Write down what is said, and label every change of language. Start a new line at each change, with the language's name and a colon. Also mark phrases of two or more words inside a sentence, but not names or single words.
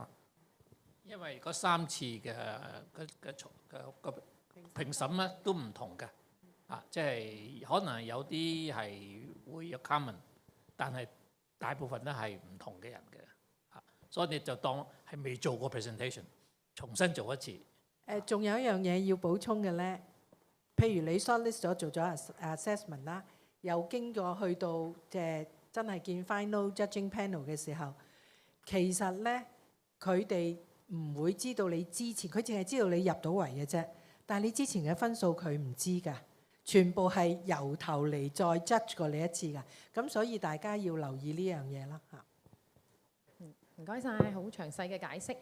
Cantonese: 因為嗰3次嘅評審咧都唔同嘅，即係可能有啲係會有 common， 但係大部分都係唔同嘅人嘅，所以你就當係未做過 presentation， 重新做一次。仲有一樣嘢要補充嘅咧，譬如你 shortlist 咗做咗 assessment 啦，又經過去到執真係見
English: final judging panel
Cantonese: 嘅時候，其實咧佢哋唔會知道你之前，佢淨係知道你入到圍嘅啫。但係你之前嘅分數佢唔知㗎，全部係由頭嚟再 judge 過你一次㗎。咁所以大家要留意呢樣嘢啦嚇。唔該晒，好詳細嘅解釋。